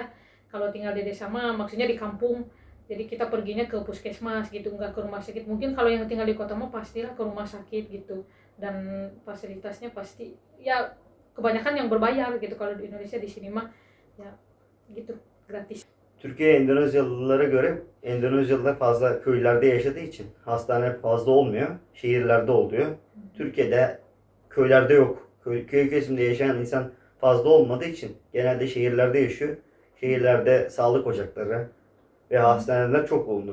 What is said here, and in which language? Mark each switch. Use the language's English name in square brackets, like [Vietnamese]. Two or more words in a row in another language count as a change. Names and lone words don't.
[Indonesian] Kalau tinggal di desa mah maksudnya di kampung. Jadi kita perginya ke puskesmas gitu, nggak ke rumah sakit. Mungkin kalau yang tinggal di kota mah pastilah ke rumah sakit gitu. Dan fasilitasnya pasti ya kebanyakan yang berbayar gitu. Kalau di Indonesia, di sini mah ya gitu, gratis. [Turkish] Türkiye Endonezyalılara göre Endonezyalılar fazla köylerde yaşadığı için hastane fazla olmuyor. Şehirlerde oluyor. Türkiye'de köylerde yok. Köy kesiminde yaşayan insan fazla olmadığı için genelde şehirlerde yaşıyor. Şehirlerde sağlık ocakları ve hastaneler çok bulunur.